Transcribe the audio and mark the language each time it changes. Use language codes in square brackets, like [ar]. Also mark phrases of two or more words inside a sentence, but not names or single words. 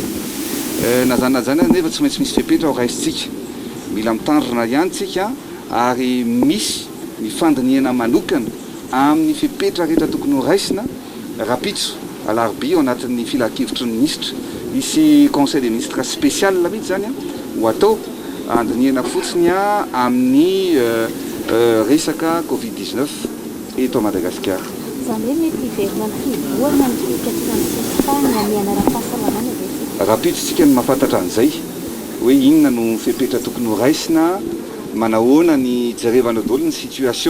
[mg] Na zany nefa tsy maintsy misy fepetra ao raisitsika. Mila mitandrina ihany tsika ary misy ny fandiniana manokana amin'ny fepetra rehetra tokony ho raisina rapitso alarobia ao anatin'ny filan-kevitry ny ministra. Misy [fr] conseil des ministres spécial [mg] mihitsy zany ho atao andiniana fotsiny amin'ny resaka Covid-19 eto Madagasikara. Zany hoe mety hiverina ny fivoarana ny fikatran'ny mianara-pahasalamana ve? Rapitso tsika no mahafantatra an'izay hoe inona no fepetra tokony ho raisina, manahoana ny jerevana daholo ny situation.